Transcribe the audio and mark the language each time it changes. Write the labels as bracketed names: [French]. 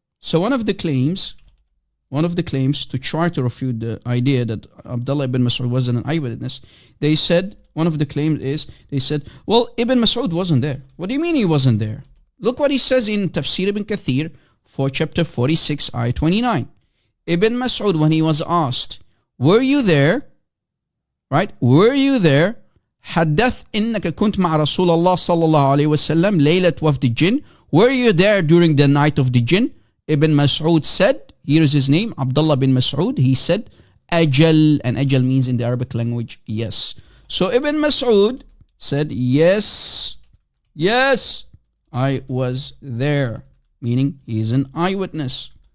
[English] So one of the claims to try to refute the idea that Abdullah ibn Mas'ud wasn't an eyewitness, they said, one of the claims is, they said, well, Ibn Mas'ud wasn't there. What do you mean he wasn't there? Look what he says in Tafsir ibn Kathir for chapter 46, ayah 29. Ibn Mas'ud, when he was asked, were you there? Right? Were you there? [Arabic] حدث إنك كنت مع رسول الله صلى الله عليه وسلم ليلة وفد الجن. [English] Were you there during the night of the jinn? Ibn Mas'ud said, here is his name, Abdullah bin Mas'ud, he said, Ajal, and Ajal means in the Arabic language, yes. So Ibn Mas'ud said, yes, I was there, meaning he is an eyewitness.